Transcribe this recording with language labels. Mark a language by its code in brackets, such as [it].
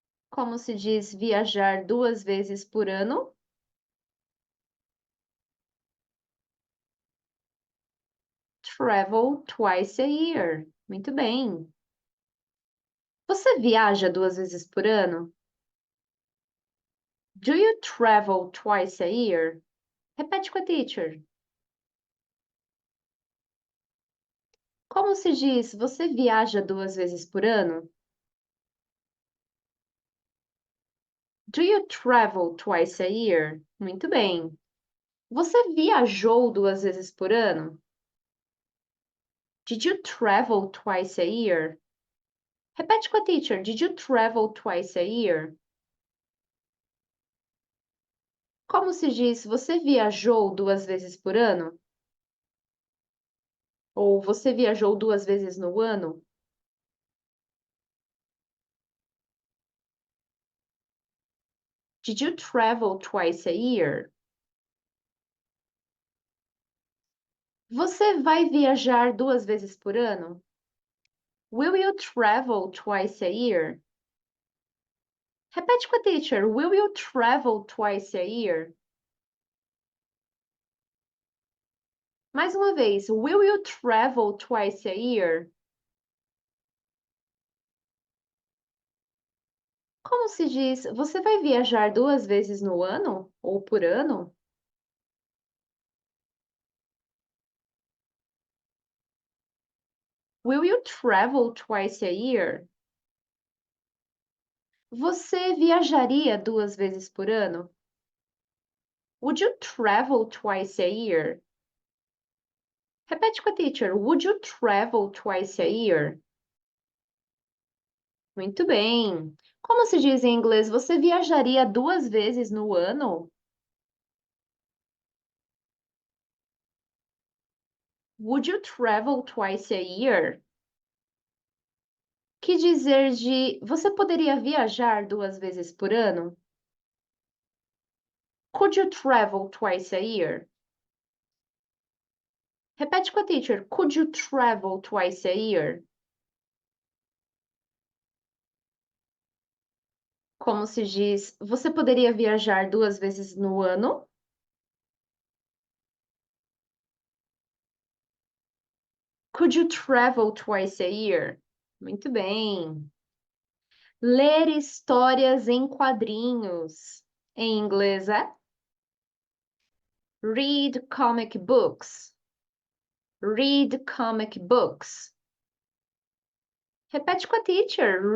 [pt] Como se diz viajar 2 vezes por ano? [en] Travel twice a year. [pt] Muito bem. Você viaja 2 vezes por ano? [en] Do you travel twice a year? [pt] Repete com a teacher. Como se diz você viaja 2 vezes por ano? [en] Do you travel twice a year? [pt] Muito bem. Você viajou 2 vezes por ano? [en] Did you travel twice a year? [pt] Repete com a teacher. [en] Did you travel twice a year? [pt] Como se diz você viajou 2 vezes por ano? Ou você viajou 2 vezes no ano? [en] Did you travel twice a year? [pt] Você vai viajar 2 vezes por ano? [en] Will you travel twice a year? [pt] Repete com a teacher. [en] Will you travel twice a year? [pt] Mais uma vez. [en] Will you travel twice a year? [pt] Como se diz? Você vai viajar 2 vezes no ano? Ou por ano? [en] Will you travel twice a year? [pt] Você viajaria 2 vezes por ano? [en] Would you travel twice a year? [pt] Repete com a teacher. [en] Would you travel twice a year? [pt] Muito bem. Como se diz em inglês, você viajaria 2 vezes no ano? [en] Would you travel twice a year? [pt] Que dizer de você poderia viajar 2 vezes por ano? [en] Could you travel twice a year? [pt] Repete com a teacher. [en] Could you travel twice a year? [pt] Como se diz, você poderia viajar 2 vezes no ano? [en] Could you travel twice a year? [pt] Muito bem. Ler histórias em quadrinhos. Em inglês é [en] read comic books. Read comic books. [pt] Repete com a teacher.